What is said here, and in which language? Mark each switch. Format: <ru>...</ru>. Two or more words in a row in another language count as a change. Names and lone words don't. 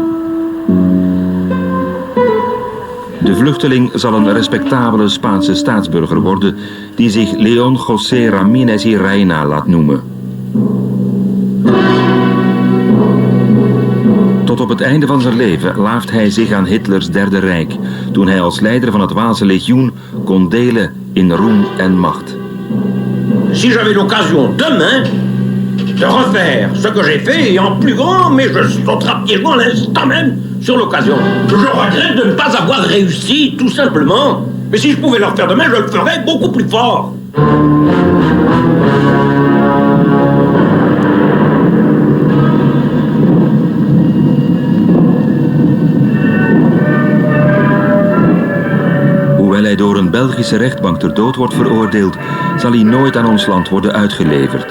<nl>De vluchteling zal een respectabele Spaanse staatsburger worden die zich León José Ramírez y Reina laat noemen. Tot op het einde van zijn leven laaft hij zich aan Hitlers Derde Rijk, toen hij als leider van het Waalse legioen kon delen in roem en macht.</nl> <fr>Si j'avais l'occasion demain de refaire ce que j'ai fait et en plus grand, mais je sauterai à pieds joints l'instant même sur l'occasion. Je regrette de ne pas avoir réussi, tout simplement. Mais si je pouvais le refaire demain, je le ferais beaucoup plus fort.</fr> <nl>Hoewel hij door een Belgische rechtbank ter dood wordt veroordeeld, zal hij nooit aan ons land worden uitgeleverd.</nl>